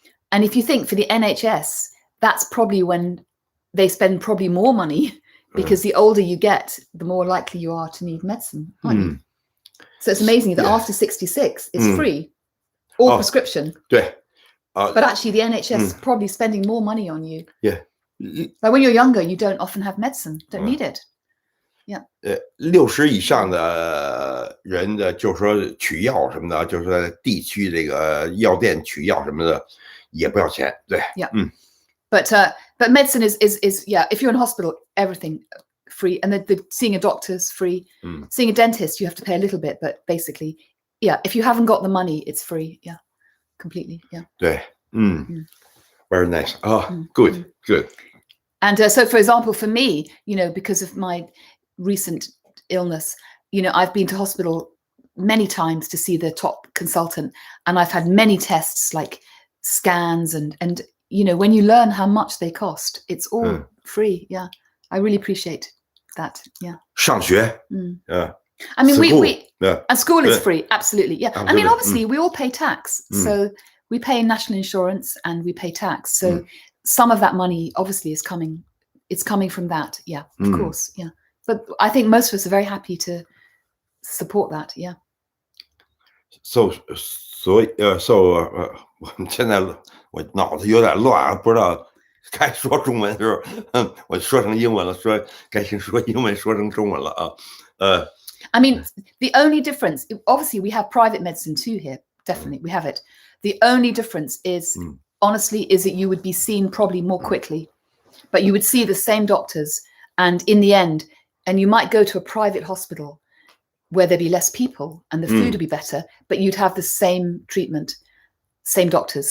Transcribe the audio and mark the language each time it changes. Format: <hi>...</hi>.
<en>And if you think for the NHS, that's probably when they spend probably more money, because the older you get, the more likely you are to need medicine, aren't you? So it's amazing that after 66, it's free, all prescription. But actually, the NHS is probably spending more money on you. But when you're younger, you don't often have medicine, don't need it.</en> <zh>60以上的人的，就是说取药什么的，就是在地区这个药店取药什么的，也不要钱，对。</zh> <en>But medicine is if you're in hospital, everything free, and the seeing a doctor's free. Seeing a dentist, you have to pay a little bit, but basically, if you haven't got the money, it's free. Completely. 对，very nice. Good. And so, for example, for me, because of my recent illness, I've been to hospital many times to see the top consultant, and I've had many tests like scans and when you learn how much they cost, it's all free. I really appreciate that.</en> <zh>上学</zh> <en>I mean, school. And school is free, absolutely. I mean, obviously, we all pay tax, so we pay national insurance and we pay tax. So some of that money, obviously, is coming. It's coming from that. Of course. But I think most of us are very happy to support that.</en> <zh>So 我们现在我脑子有点乱，不知道该说中文是我说成英文了，该说英文说成中文了啊。</zh> <en>I mean, the only difference, obviously, we have private medicine too here. Definitely, we have it. The only difference is, honestly, is that you would be seen probably more quickly, but you would see the same doctors, and in the end, and you might go to a private hospital where there'd be less people and the food would be better, but you'd have the same treatment, same doctors.</en>